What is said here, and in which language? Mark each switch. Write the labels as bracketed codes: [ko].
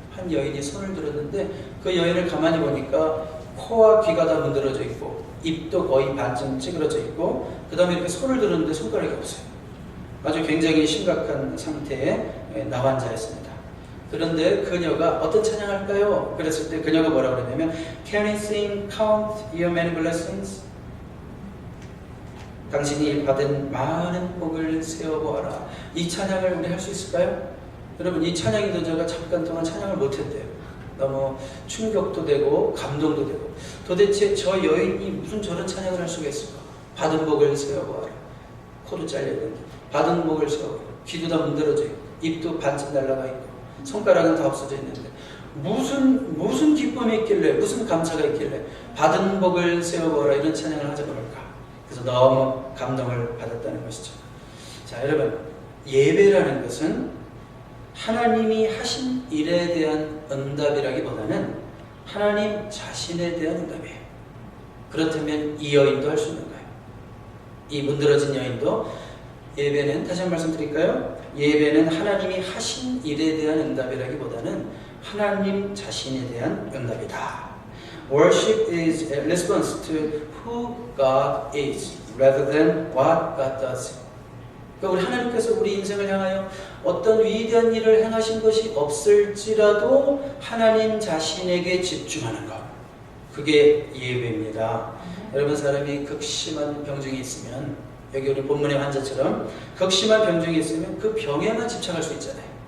[ko] 한 여인이 손을 들었는데 그 여인을 가만히 보니까 코와 귀가 다 문드러져 있고 입도 거의 반쯤 찌그러져 있고 그 다음에 이렇게 손을 들었는데 손가락이 없어요. 아주 굉장히 심각한 상태의 나환자였습니다. 그런데 그녀가 어떤 찬양할까요? 그랬을 때 그녀가 뭐라고 그러냐면 [en] Can you sing count your many blessings? [ko] 당신이 받은 많은 복을 세어보아라. 이 찬양을 우리 할 수 있을까요? 여러분, 이 찬양이 저가 잠깐 동안 찬양을 못했대요. 너무 충격도 되고 감동도 되고, 도대체 저 여인이 무슨 저런 찬양을 할 수가 있을까? 받은 복을 세어보아라. 코도 잘려있는데 받은 복을 세어보아라. 귀도 다 문드러져 있고 입도 반쯤 날라가 있고 손가락은 다 없어져 있는데 무슨 기쁨이 있길래, 무슨 감사가 있길래 받은 복을 세어보아라 이런 찬양을 하자고 할까? 그래서 너무 감동을 받았다는 것이죠. 자, 여러분, 예배라는 것은 하나님이 하신 일에 대한 응답이라기보다는 하나님 자신에 대한 응답이에요. 그렇다면 이 여인도 할 수 있는가요? 이 문드러진 여인도 예배는, 다시 한 번 말씀드릴까요? 예배는 하나님이 하신 일에 대한 응답이라기보다는 하나님 자신에 대한 응답이다. [en] Worship is a response to who God is rather than what God does. [ko] 그러니까 우리 하나님께서 우리 인생을 향하여 어떤 위대한 일을 행하신 것이 없을지라도 하나님 자신에게 집중하는 것, 그게 예배입니다. 여러분, 사람이 극심한 병증이 있으면, 여기 우리 본문의 환자처럼 극심한 병증이 있으면 그 병에만 집착할 수 있잖아요.